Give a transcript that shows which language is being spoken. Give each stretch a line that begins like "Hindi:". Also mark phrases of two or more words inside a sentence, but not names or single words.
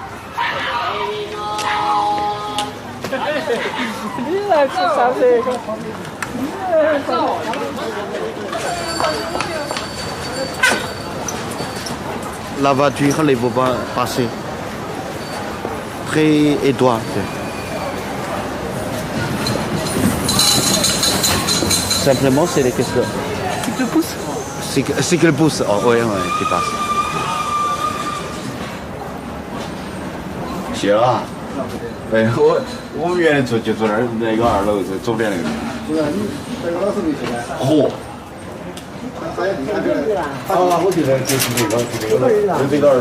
French: La voiture ne peut pas passer. Très étroite. Simplement, c'est les questions. C'est que le pouce? C'est que le pouce, oh, oui, qui passe.
Chinese: 行啊，对我们原来住就住那儿那个2楼，左边那个。嚯！我觉得就是这个，就这个2楼。